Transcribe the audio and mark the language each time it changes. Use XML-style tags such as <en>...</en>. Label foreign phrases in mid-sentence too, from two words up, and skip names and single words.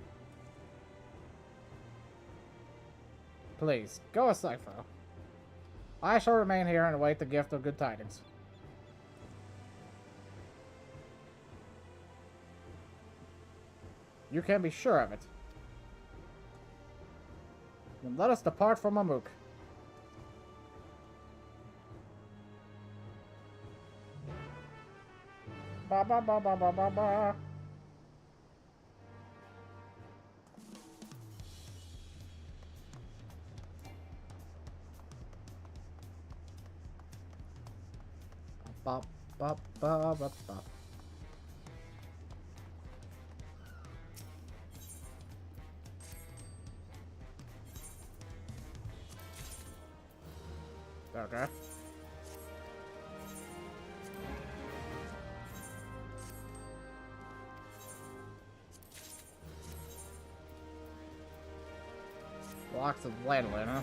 <en>Please, go with Cypher. I shall remain here and await the gift of good tidings. You can be sure of it. Then let us depart from Mamook. Ba ba ba ba ba ba ba. Ba ba ba ba ba. Okay. Blocks of lanolin, huh?</en>